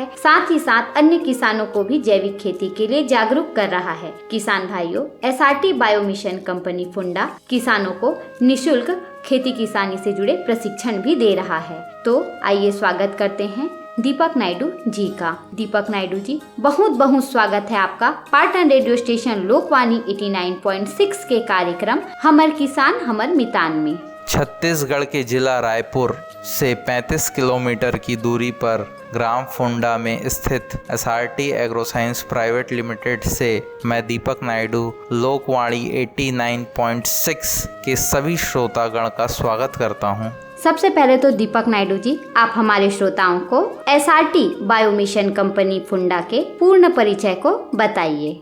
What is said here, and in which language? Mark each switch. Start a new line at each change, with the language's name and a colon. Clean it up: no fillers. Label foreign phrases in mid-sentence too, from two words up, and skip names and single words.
Hindi: साथ ही साथ अन्य किसानों को भी जैविक खेती के लिए जागरूक कर रहा है। किसान भाइयों, SRT बायोमिशन कंपनी फुंडा किसानों को निशुल्क खेती किसानी से जुड़े प्रशिक्षण भी दे रहा है। तो आइए स्वागत करते हैं दीपक नायडू जी का। दीपक नायडू जी, बहुत बहुत स्वागत है आपका पाटन रेडियो स्टेशन लोकवाणी 89.6 के कार्यक्रम हमर किसान हमर मितान में। छत्तीसगढ़ के जिला रायपुर से 35 किलोमीटर की दूरी पर ग्राम फुंडा में स्थित SRT एग्रोसाइंस प्राइवेट लिमिटेड से मैं दीपक नायडू लोकवाणी 89.6 के सभी श्रोतागण का स्वागत करता हूं। सबसे पहले तो दीपक नायडू जी, आप हमारे श्रोताओं को SRT बायोमिशन कंपनी फुंडा के पूर्ण परिचय को बताइए।